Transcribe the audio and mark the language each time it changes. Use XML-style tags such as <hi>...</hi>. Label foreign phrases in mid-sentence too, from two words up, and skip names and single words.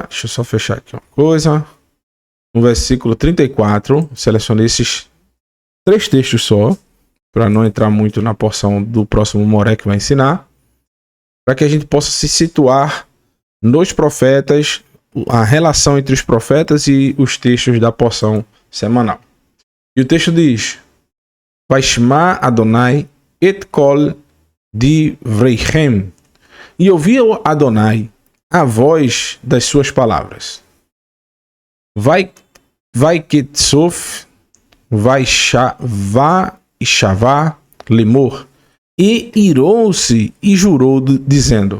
<pt>Deixa eu só fechar aqui uma coisa. No versículo 34, selecionei esses 3 textos só, para não entrar muito na porção do próximo Moré que vai ensinar, para que a gente possa se situar nos profetas, a relação entre os profetas e os textos da porção semanal. E o texto diz:</pt> <he>וישמע אדוני את קול דבריכם.</he> <pt>E ouviu Adonai a voz das suas palavras.</pt> <he>ויקצף, וישבע לאמר,</he> <pt>e irou-se e jurou, dizendo.</pt>